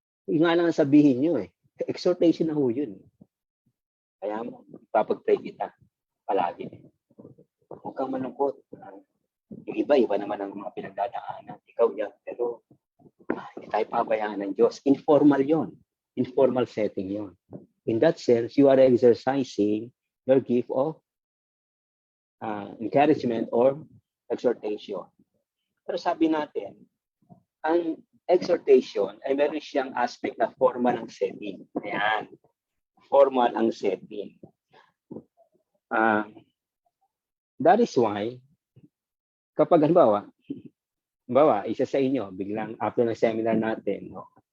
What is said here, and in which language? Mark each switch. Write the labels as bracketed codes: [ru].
[tl] Yung nga lang ang sabihin nyo eh. Exhortation na ho yun. Kaya mo, ipapag-pray kita palagi. Huwag kang malungkot. Yung iba naman ang mga pinagdadaanan. Ikaw yan. Pero hindi tayo pabayaan ng Diyos. Informal yon. Informal setting yon. [en] In that sense, you are exercising your gift of encouragement or exhortation. [tl] Pero sabi natin, ang exhortation ay meron siyang aspect na formal ang setting. Ayan. Formal ang setting. [en] That is why, [tl] kapag halimbawa, isa sa inyo, biglang after ng seminar natin, no?